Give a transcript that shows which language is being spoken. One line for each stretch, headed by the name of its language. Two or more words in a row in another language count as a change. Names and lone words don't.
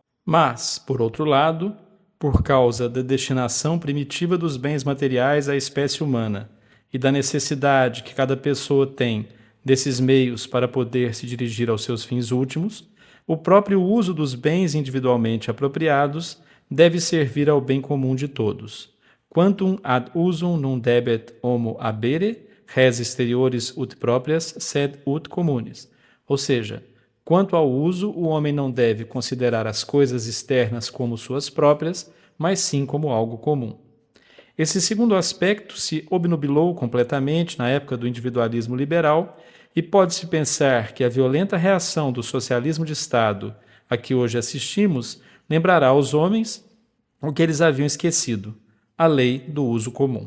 Portuguese: Mas, por outro lado, por causa da destinação primitiva dos bens materiais à espécie humana e da necessidade que cada pessoa tem desses meios para poder se dirigir aos seus fins últimos, o próprio uso dos bens individualmente apropriados deve servir ao bem comum de todos.
Latin: Quantum ad usum non debet homo habere, res exteriores ut proprias, sed ut communis.
Portuguese: Ou seja, quanto ao uso, o homem não deve considerar as coisas externas como suas próprias, mas sim como algo comum. Esse segundo aspecto se obnubilou completamente na época do individualismo liberal e pode-se pensar que a violenta reação do socialismo de Estado a que hoje assistimos lembrará aos homens o que eles haviam esquecido, a lei do uso comum.